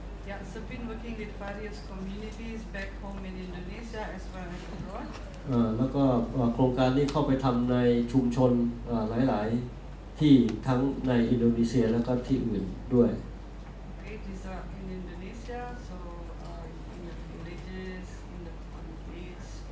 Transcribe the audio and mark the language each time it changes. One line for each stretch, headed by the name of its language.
English: Yeah, so been working with various communities back home in Indonesia as well as abroad.
Thai: แล้วก็โครงการนี้เข้าไปทำในชุมชนหลายๆที่ทั้งในอินโดนีเซียแล้วก็ที่อื่นด้วย
English: Okay, these are in Indonesia, so in the villages, in the countries.